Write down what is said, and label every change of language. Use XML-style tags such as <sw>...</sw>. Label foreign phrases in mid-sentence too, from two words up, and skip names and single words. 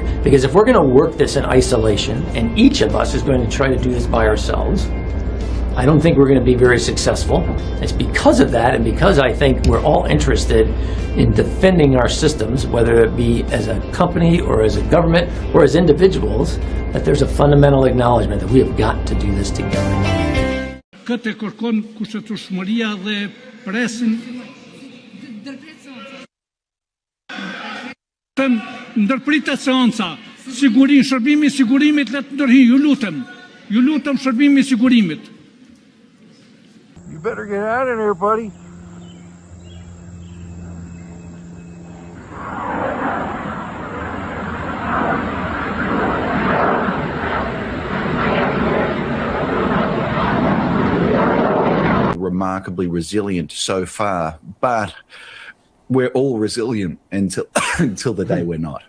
<en>Because if we're going to work this in isolation, and each of us is going to try to do this by ourselves, I don't think we're going to be very successful. It's because of that, and because I think we're all interested in defending our systems, whether it be as a company or as a government or as individuals, that there's a fundamental acknowledgement that we have got to do this together.</en> <sq>Këtë kërkon kushtetueshmëria dhe presin ndërpritet seanca, shërbimi I sigurimit le të ndërhyj, ju lutem shërbimi I sigurimit.</sq> <en>You better get out of there, buddy. Remarkably resilient so far, but we're all resilient until the day we're not.</en>